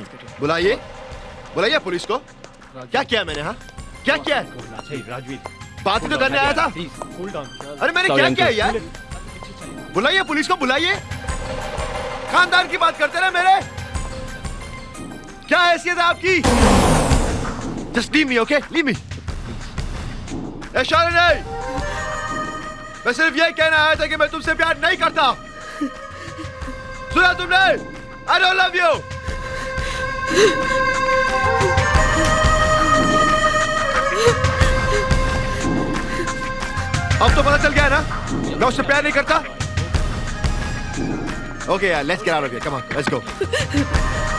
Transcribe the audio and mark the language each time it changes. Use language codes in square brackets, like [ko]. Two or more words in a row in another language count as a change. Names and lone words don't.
[hi] बुलाइए, बुलाइए पुलिस को. क्या किया मैंने? हाँ, क्या किया? राजवीर. बात ही तो करने आया था. अरे मैंने क्या किया यार? बुलाइए पुलिस को, बुलाइए. खानदान की बात करते रहे मेरे. क्या हैसियत है आपकी? [en] Just leave me, okay? Leave me. Hey, Shalinee! [hi] मैं सिर्फ ये कहना आया था कि मैं तुमसे प्यार नहीं करता। सुना तुमने? [en] I don't love you। [hi] अब तो पता चल गया ना मैं उससे प्यार नहीं करता। [en] okay यार, let's get out of here, come on, let's go।